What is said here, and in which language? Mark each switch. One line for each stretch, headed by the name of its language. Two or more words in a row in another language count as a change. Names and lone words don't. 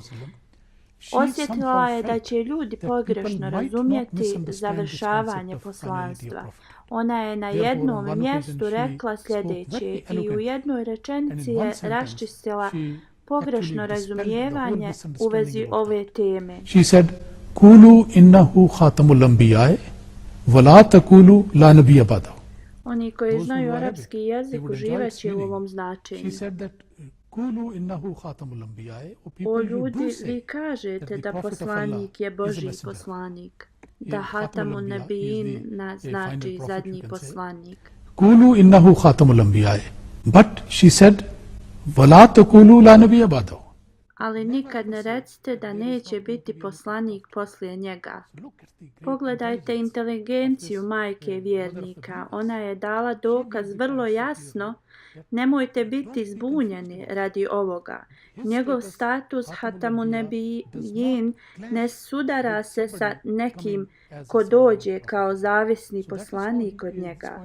Bosnian: Osjetila je da će ljudi pogrešno razumjeti završavanje poslanstva. Ona je na jednom mjestu rekla sljedeće i u jednoj rečenici je raščistila pogrešno razumijevanje u vezi ove teme.
English: She said,
Arabic: "قولوا إنه خاتم الأنبياء ولا تقولوا لا نبي بعده."
Bosnian: Oni koji znaju arapski jezik uživaće u ovom značenju.
Arabic: قولوا إنه خاتم الأنبياء.
Bosnian: O ljudi, vi kažete da poslanik je Božji poslanik, da
Arabic: خاتم النبيين
Bosnian: znači zadnji poslanik.
Arabic: قولوا إنه خاتم الأنبياء.
English: But she said,
Arabic: "ولا تقولوا لا نبي بعده."
Bosnian: Ali nikad ne recite da neće biti poslanik poslije njega. Pogledajte inteligenciju majke vjernika. Ona je dala dokaz vrlo jasno. Nemojte biti zbunjeni radi ovoga. Njegov status
Arabic: خاتم النبيين
Bosnian: ne sudara se sa nekim ko dođe kao zavisni poslanik od njega.